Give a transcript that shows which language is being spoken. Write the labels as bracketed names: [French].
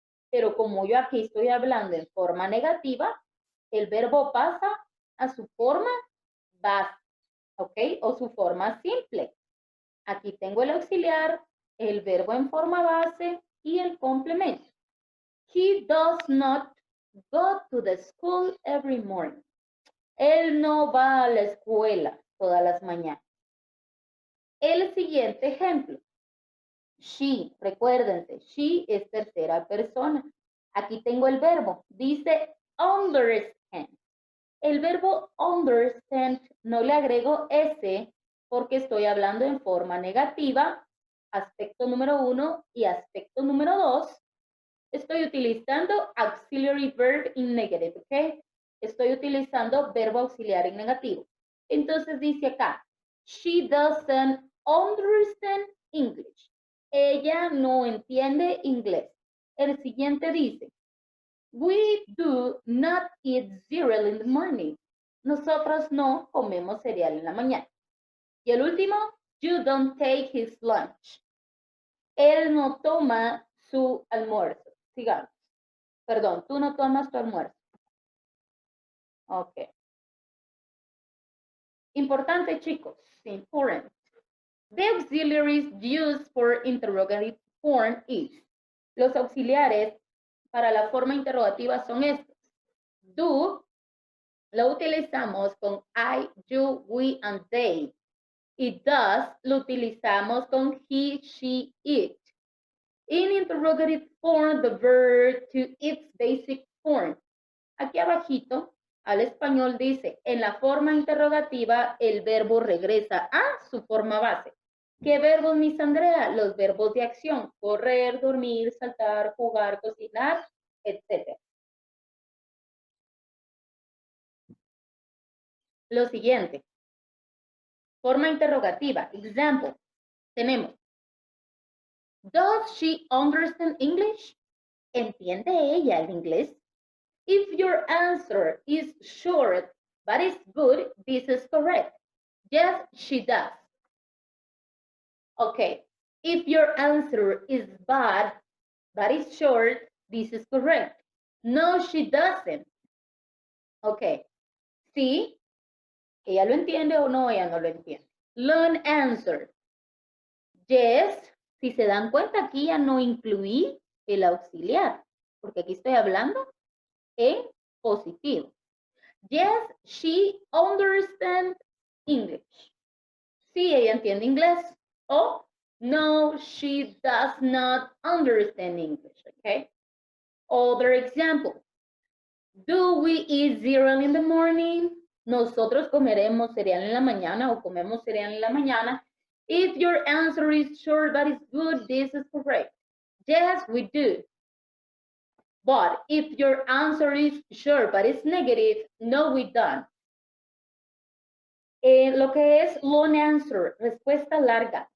[Spanish] Pero como yo aquí estoy hablando en forma negativa, el verbo pasa a su forma base, ¿ok? O su forma simple. Aquí tengo el auxiliar, el verbo en forma base y el complemento. [English] He does not go to the school every morning. [Spanish] Él no va a la escuela todas las mañanas. El siguiente ejemplo. She, recuérdense, she es tercera persona. Aquí tengo el verbo, dice understand. El verbo understand no le agrego S porque estoy hablando en forma negativa, aspecto número 1 y aspecto número 2. Estoy utilizando [English] auxiliary verb in negative, ¿ok? [Spanish] Estoy utilizando verbo auxiliar en negativo. Entonces dice acá, [English] she doesn't understand English. [Spanish] Ella no entiende inglés. El siguiente dice, [English] we do not eat cereal in the morning. [Spanish] Nosotros no comemos cereal en la mañana. Y el último, [English] you don't take his lunch. [Spanish] Él no toma su almuerzo. Sigamos. Perdón, tú no tomas tu almuerzo. Ok. Importante, chicos. [English] Important. The auxiliaries used for interrogative form is. [Spanish] Los auxiliares para la forma interrogativa son estos. Do lo utilizamos con [English] I, you, we, and they. [Spanish] Y does lo utilizamos con [English] he, she, it. In interrogative form, the verb to its basic form. [Spanish] Aquí abajito, al español dice, en la forma interrogativa, el verbo regresa a su forma base. ¿Qué verbos, Miss Andrea? Los verbos de acción. Correr, dormir, saltar, jugar, cocinar, etc. Lo siguiente. Forma interrogativa. Example. Tenemos. [English] Does she understand English? [Spanish] ¿Entiende ella el inglés? [English] If your answer is short but is good, this is correct. Yes, she does. Okay. If your answer is bad but is short, this is correct. No, she doesn't. Okay. [Spanish] Sí, ella lo entiende o no, ella no lo entiende. [English] Long answer. Yes, [Spanish] si se dan cuenta, aquí ya no incluí el auxiliar, porque aquí estoy hablando en positivo. [English] Yes, she understands English. [Spanish] Sí, ella entiende inglés. O no, [English] she does not understand English. Okay. Other example. Do we eat cereal in the morning? [Spanish] Nosotros comeremos cereal en la mañana o comemos cereal en la mañana. [English] If your answer is short but is good, this is correct. Yes, we do. But if your answer is short but is negative, no, we don't. [Spanish] Lo que es [English] long answer, [Spanish] respuesta larga.